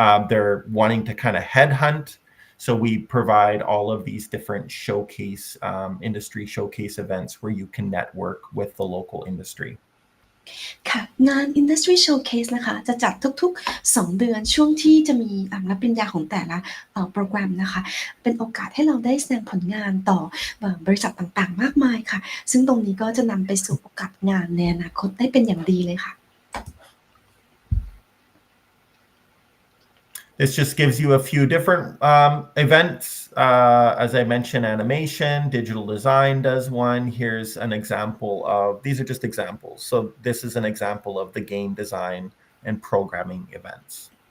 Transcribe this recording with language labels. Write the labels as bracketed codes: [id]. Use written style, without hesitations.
[en] They're wanting to kind of headhunt. So we provide all of these different showcase, industry showcase events where you can network with the local industry. [th] ค่ะงาน Industry Showcase นะคะจะจัดทุกๆ2เดือนช่วงที่จะมีรับปริญญาของแต่ละโปรแกรมนะคะเป็นโอกาสให้เราได้แสดงผลงานต่อบริษัทต่างๆมากมายค่ะซึ่งตรงนี้ก็จะนำไปสู่โอกาสงานในอนาคตได้เป็นอย่างดีเลยค่ะ [en] This just gives you a few different events. As I mentioned, animation, digital design does one. Here's an example of, these are just examples. So this is an example of the game design and programming events.